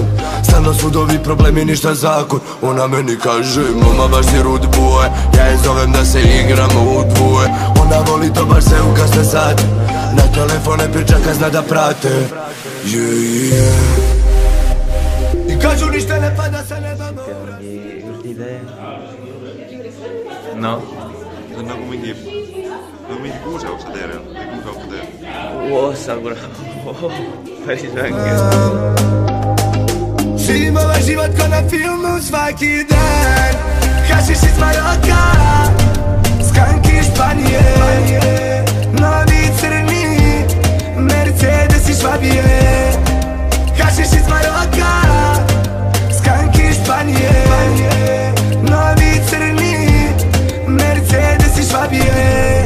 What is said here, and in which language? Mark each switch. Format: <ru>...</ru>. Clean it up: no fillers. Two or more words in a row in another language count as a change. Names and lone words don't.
<sr>Stalno sudovi, problemi, ništa zakon. Ona meni kaže, mama baš si</sr> <en>rude boy.</en> <sr>Ja je zovem da se igramo u dvoje. Ona voli to baš se u kasne sate. Na telefone priča kad zna da prate. I kažu ništa ne pada sa neba mora.</sr> <et>No. See on nagu mingi kuuseoksa tee või kuuseoksa tee. Ossa, kurat. Päris vänge.</et> <sr>Zimove život ko na filmu svaki dan. Hašiš iz Maroka, skanki Španije, novi crni Mercedes i Švabije. Hašiš iz Maroka, skanki Španije, novi crni Mercedes i Švabije.</sr>